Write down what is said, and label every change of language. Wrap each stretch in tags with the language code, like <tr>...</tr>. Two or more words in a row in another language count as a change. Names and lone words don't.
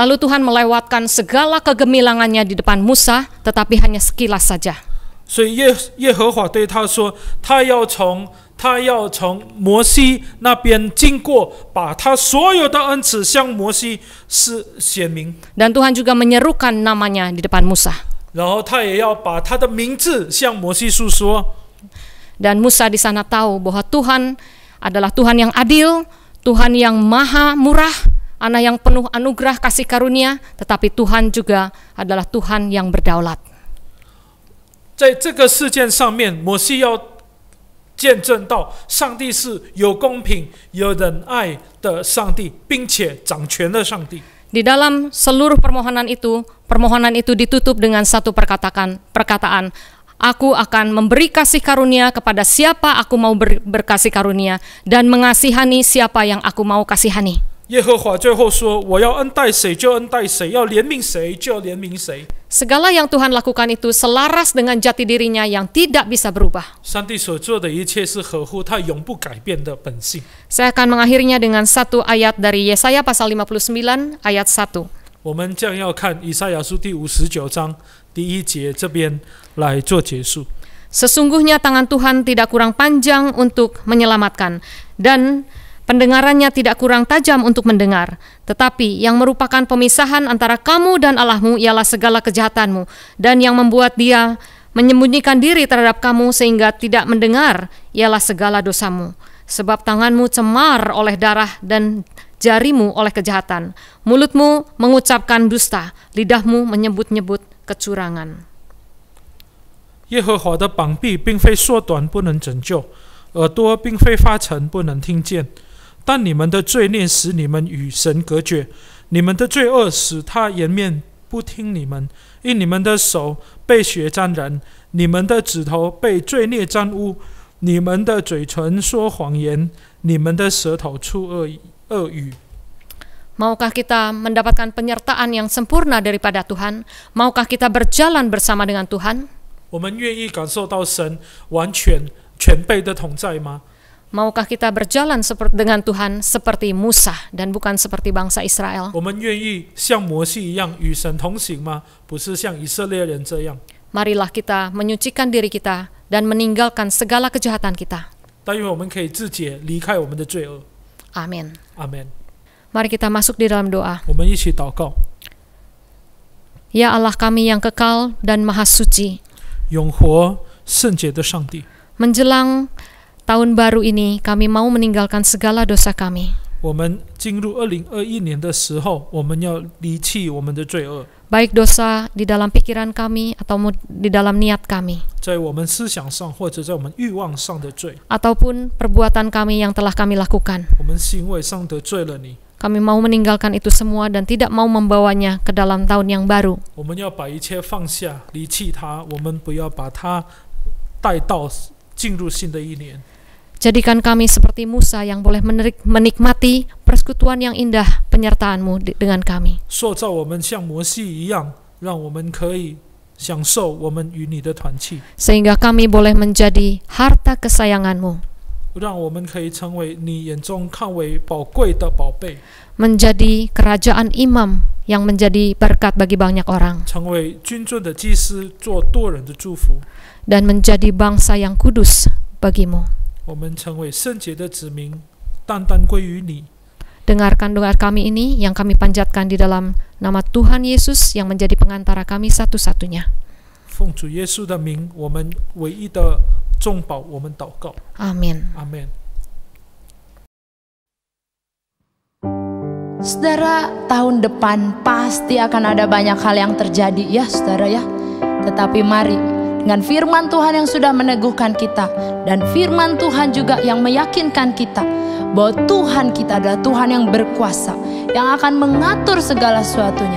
<id>Lalu Tuhan melewatkan segala kegemilangannya di depan Musa, tetapi hanya sekilas saja.</id> <zh>所以耶和华对他说，他要从摩西那边经过，把他所有的恩赐向摩西显明。</zh> <id>Dan Tuhan juga menyerukan namanya di depan Musa.</id> <zh>然后他也要把他的名字向摩西述说。</zh> <id>Dan Musa di sana tahu bahwa Tuhan adalah Tuhan yang adil, Tuhan yang maha murah, Allah yang penuh anugerah kasih karunia, tetapi Tuhan juga adalah Tuhan yang berdaulat.</id> <zh>在这个事件上面，摩西要见证到上帝是有公平、有仁爱的上帝，并且掌权的上帝。</zh> <id>Di dalam seluruh permohonan itu ditutup dengan satu perkataan, aku akan memberi kasih karunia kepada siapa aku mau berkasih karunia, dan mengasihani siapa yang aku mau kasihani.</id> <zh>耶和华最后说：“我要恩待谁就恩待谁，要怜悯谁就怜悯谁。”</zh> <id>Segala yang Tuhan lakukan itu selaras dengan jati dirinya yang tidak bisa berubah.</id> <zh>上帝所做的一切是合乎他永不改变的本性。</zh> <id>Saya akan mengakhirinya dengan satu ayat dari Yesaya pasal 59 ayat 1.</id> <zh>我们将要看以赛亚书第59章第1节这边来做结束。</zh> <id>Sesungguhnya tangan Tuhan tidak kurang panjang untuk menyelamatkan, dan pendengarannya tidak kurang tajam untuk mendengar. Tetapi yang merupakan pemisahan antara kamu dan Allahmu ialah segala kejahatanmu, dan yang membuat dia menyembunyikan diri terhadap kamu sehingga tidak mendengar ialah segala dosamu. Sebab tanganmu cemar oleh darah dan jarimu oleh kejahatan. Mulutmu mengucapkan dusta, lidahmu menyebut-nyebut kecurangan.</id> <zh>耶和华的膀臂并非缩短不能拯救，耳朵并非发沉不能听见。但你们的罪孽使你们与神隔绝，你们的罪恶使他颜面不听你们，因你们的手被血沾染，你们的指头被罪孽沾污，你们的嘴唇说谎言，你们的舌头出恶语。</zh> <id>Maukah kita mendapatkan penyertaan yang sempurna daripada Tuhan? Maukah kita berjalan bersama dengan Tuhan?</id> <zh>我们愿意感受到神完全全备的同在吗？</zh> <id>Maukah kita berjalan dengan Tuhan seperti Musa dan bukan seperti bangsa Israel?</id> <zh>我们愿意像摩西一样与神同行吗？不是像以色列人这样。</zh> <id>Marilah kita menyucikan diri kita dan meninggalkan segala kejahatan kita.</id> <zh>但愿我们可以自洁，离开我们的罪恶。</zh> <id>Amin.</id> <zh>阿门。</zh> <id>Mari kita masuk di dalam doa.</id> <zh>我们一起祷告。</zh> <id>Ya Allah kami yang kekal dan maha suci,</id> <zh>永活圣洁的上帝，</zh> <id>menjelang tahun baru ini kami mau meninggalkan segala dosa kami.</id> <zh>我们进入2021年的时候，我们要离弃我们的罪恶，</zh> <id>Baik dosa di dalam pikiran kami atau di dalam niat kami,</id> <zh>在我们思想上或者在我们欲望上的罪，</zh> <id>ataupun perbuatan kami yang telah kami lakukan.</id> <zh>我们行为上得罪了你。</zh> <id>Kami mau meninggalkan itu semua dan tidak mau membawanya ke dalam tahun yang baru.</id> <zh>我们要把一切放下，离弃它，我们不要把它带到进入新的一年。</zh> <id>Jadikan kami seperti Musa yang boleh menikmati persekutuan yang indah penyertaan-Mu dengan kami.</id> <zh>塑造我们像摩西一样，让我们可以享受我们与你的团契，</zh> <id>Sehingga kami boleh menjadi harta kesayangan-Mu,</id> <zh>让我们可以成为你眼中看为宝贵的宝贝，</zh> <id>menjadi kerajaan imam yang menjadi berkat bagi banyak orang,</id> <zh>成为君尊的祭司，做多人的祝福。</zh> <id>dan menjadi bangsa yang kudus bagi-Mu.</id> <zh>我们成为圣洁的子民，单单归于你。</zh> <id>Dengarkan doa kami ini yang kami panjatkan di dalam nama Tuhan Yesus yang menjadi pengantara kami satu-satunya.</id> <zh>奉主耶稣的名，我们唯一的中保，我们祷告，</zh> <id>Amin.</id> <zh>阿门。</zh> <id>Saudara, tahun depan pasti akan ada banyak hal yang terjadi ya saudara ya. Tetapi mari dengan firman Tuhan yang sudah meneguhkan kita dan firman Tuhan juga yang meyakinkan kita bahwa Tuhan kita adalah Tuhan yang berkuasa, yang akan mengatur segala sesuatunya.</id>